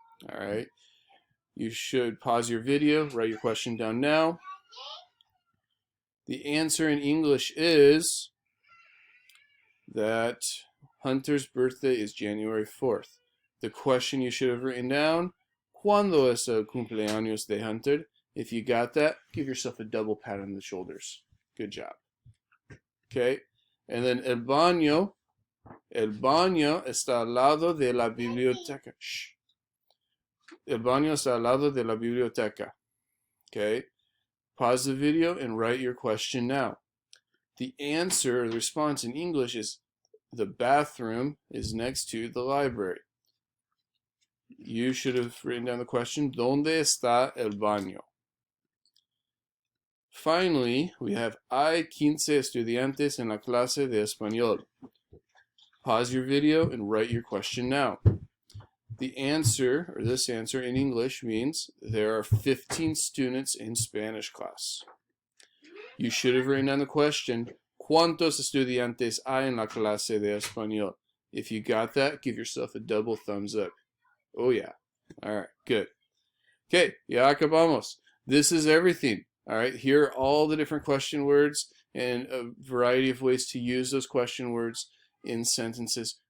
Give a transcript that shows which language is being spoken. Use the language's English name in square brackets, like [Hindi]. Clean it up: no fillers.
[English] All right. You should pause your video, write your question down now. The answer in English is that Hunter's birthday is January 4th. The question you should have written down, [Spanish] ¿Cuándo es el cumpleaños de Hunter? [English] If you got that, give yourself a double pat on the shoulders. Good job. Okay? [Spanish] And then el baño está al lado de la biblioteca. Shh. El baño está al lado de la biblioteca. [English] Okay? Pause the video and write your question now. The answer, or the response in English is the bathroom is next to the library. You should have written down the question, [Spanish] ¿Dónde está el baño? [English] Finally, we have [Spanish] hay 15 estudiantes en la clase de español. [English] Pause your video and write your question now. The answer, or this answer in English, means there are 15 students in Spanish class. You should have written down the question, [Spanish] ¿Cuántos estudiantes hay en la clase de español? [English] If you got that, give yourself a double thumbs up. Oh yeah. Alright, good. Okay, [Spanish] ya acabamos. [English] This is everything. Alright, here are all the different question words and a variety of ways to use those question words in sentences.